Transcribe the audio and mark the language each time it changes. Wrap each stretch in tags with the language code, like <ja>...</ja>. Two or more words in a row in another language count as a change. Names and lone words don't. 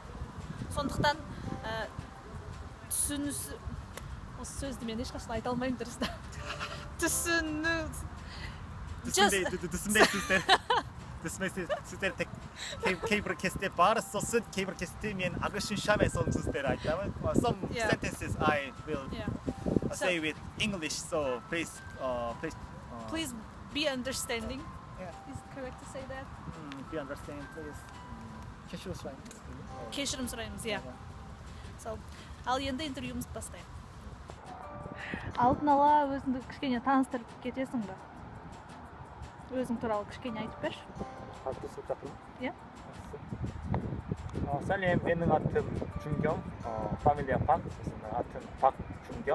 <kk>Сондықтан түсінісі, осы сөзді мен ешқашан айта алмаймын дұрыс та. түсінбейсіздер тек кейбір кезде бар, сосын кейбір кезде мен ағылшынша сол сөздер айтамын.</kk> <en>Some sentences I will say with English, so please be understanding. Yeah. Is it correct to say that? Be understand, please.</en> <kk>Кешірім сұраймын. Кешірім сұраймыз, иә. Ал енді интервьюімізді бастайық. Алдын ала өзіңді кішкене таныстырып кетесің ба? Өзің туралы кішкене айтып берші. Иә. Сәлем, менің атым Джунгён, фамилия Пак, атым Пак Джунгён.</kk>